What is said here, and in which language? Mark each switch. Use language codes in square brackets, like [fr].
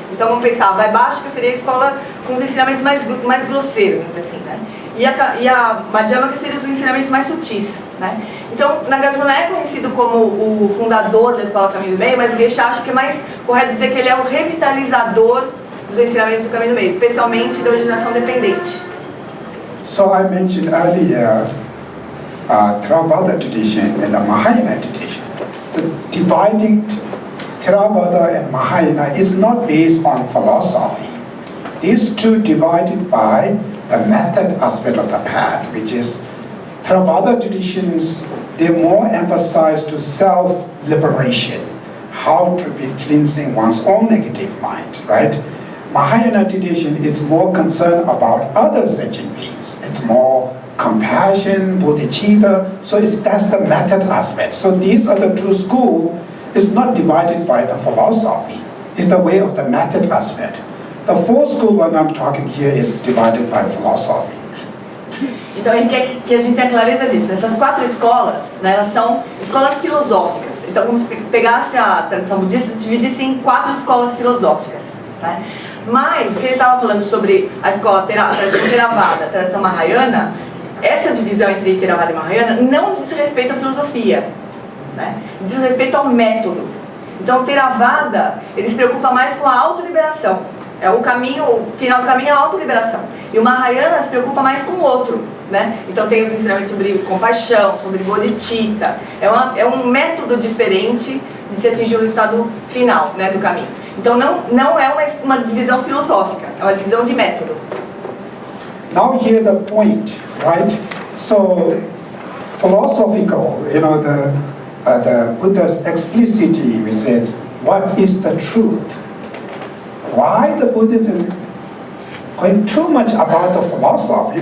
[pt] Então vamos pensar, a Vaibhashika seria a escola com os ensinamentos mais grosseiros, vamos dizer assim, né? E a Madhyamaka seria os ensinamentos mais sutis, né? Então, Nagarjuna é conhecido como o fundador da escola Caminho do Meio, mas o Geshe acha que é mais correto dizer que ele é o revitalizador dos ensinamentos do Caminho do Meio, especialmente da originação dependente. [en] So I mentioned earlier Theravada tradition and the Mahayana tradition. The dividing Theravada and Mahayana is not based on philosophy. These two divided by the method aspect of the path, which is Theravada traditions, they more emphasize to self-liberation, how to be cleansing one's own negative mind, right? Mahayana tradition is more concerned about other sentient beings. It's more compassion, bodhicitta, so that's the method aspect. So these are the two schools. It's not divided by the philosophy. It's the way of the method aspect. The fourth school one I'm talking here is divided by philosophy. [pt] Então ele quer que a gente tenha clareza disso. Essas 4 escolas, né, elas são escolas filosóficas. Então, como se pegasse a tradição budista e dividisse em 4 escolas filosóficas, né? Mas o que ele estava falando sobre a escola tradição Theravada, a tradição Mahayana, essa divisão entre Theravada e Mahayana não diz respeito à filosofia, né? Diz respeito ao método. Então, o Theravada, ele se preocupa mais com a autoliberação. O final do caminho é a autoliberação. E o Mahayana se preocupa mais com o outro, né? Então tem os ensinamentos sobre compaixão, sobre bodhicitta. É um método diferente de se atingir o resultado final, né, do caminho. Então não é uma divisão filosófica, é uma divisão de método. [en] Now here the point, right? So philosophical, the Buddha's explicitly says, what is the truth? Why the Buddhism going too much about the philosophy?